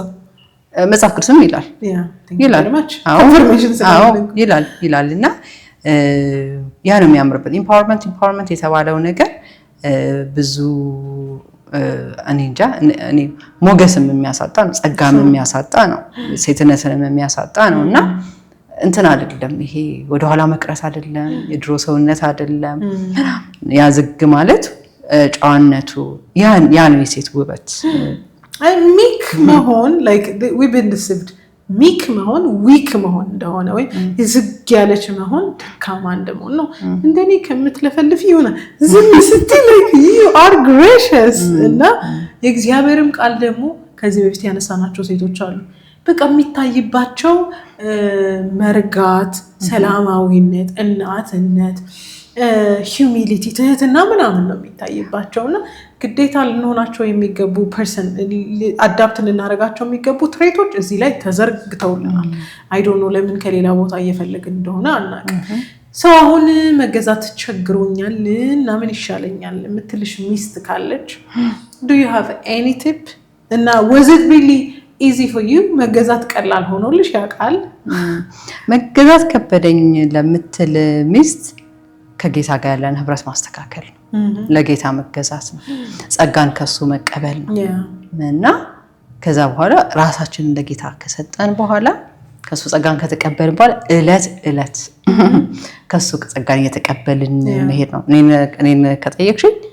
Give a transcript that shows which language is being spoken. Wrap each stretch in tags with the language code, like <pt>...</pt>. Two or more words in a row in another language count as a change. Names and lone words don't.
<am>መጽሐፍ ቅዱስም ይላልና ያ ነው የሚያምርበት ኢምፓወርመንት የተባለው ነገር ብዙ እኔ እንጃ እኔ ሞገስም የሚያሳጣ ነው ጸጋም የሚያሳጣ ነው ሴትነትንም የሚያሳጣ ነውና እንትን አይደለም ይሄ ወደ ኋላ መቅረት አይደለም የድሮ ሰውነት አይደለም ያዝግ ማለት ጫዋነቱ ያ ነው የሴት ውበት ሚክ መሆን</am> <en>like we've been deceived</en> <am>ሚክ መሆን ዊክ መሆን እንደሆነ ወይ ዝግ ያለች መሆን ደካማ እንደሆነ ነው እንደኔ ከምትለፈልፍ ይሆነ ዝም ስትይ</am> <en>like you are gracious</en> <am>እና የእግዚአብሔርም ቃል ደግሞ ከዚህ በፊት ያነሳናቸው ሴቶች አሉ በቃ የሚታይባቸው መርጋት ሰላማዊነት እናትነት ሂዩሚሊቲ ትህትና ምናምን ነው የሚታይባቸውና ግዴታ ልንሆናቸው የሚገቡ</am> <en>person adapt</en> <am>ልናደርጋቸው የሚገቡ ትሬቶች እዚህ ላይ ተዘርግተውልናል</am> <en>I don't know</en> <am>ለምን ከሌላ ቦታ እየፈለግን እንደሆነ አናውቅም ሰው አሁን መገዛት ቸግሮኛል እና ምን ይሻለኛል የምትልሽ ሚስት ካለች</am> <en>do you have any tip</en> <am>እና</am> <en>was it really easy for you</en> <am>መገዛት ቀላል ሆኖልሽ ያውቃል መገዛት ከበደኝ ለምትል ሚስት ከጌታ ጋር ያለን ህብረት ማስተካከል ለጌታ መገዛት ነው ጸጋን ከሱ መቀበል ነው እና ከዛ በኋላ ራሳችንን ለጌታ ከሰጠን በኋላ ከሱ ጸጋን ከተቀበልን በኋላ እለት ከሱ ጸጋን እየተቀበልን መሄድ ነው እኔን ከጠየቅሽኝ</am>